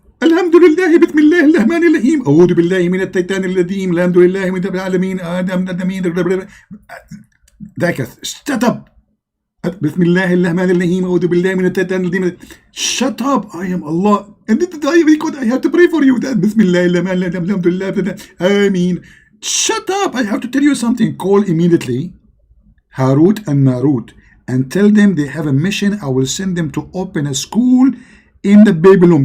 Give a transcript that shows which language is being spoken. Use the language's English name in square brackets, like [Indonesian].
[Arabic] Alhamdulillah, bismillah, الرحمن الرحيم. أعوذ بالله من الشيطان الرجيم. الحمد لله من رب العالمين. ذاكر. [English] Shut up. [Arabic] بسم الله الرحمن الرحيم. أعوذ بالله من الشيطان الرجيم. [English] Shut up. I am Allah. And I have to pray for you. [Arabic] بسم الله الرحمن الرحيم. الحمد لله. Ameen. [English] Shut up. I have to tell you something. Call immediately Harut and Marut and tell them they have a mission. I will send them to open a school in the Babylon.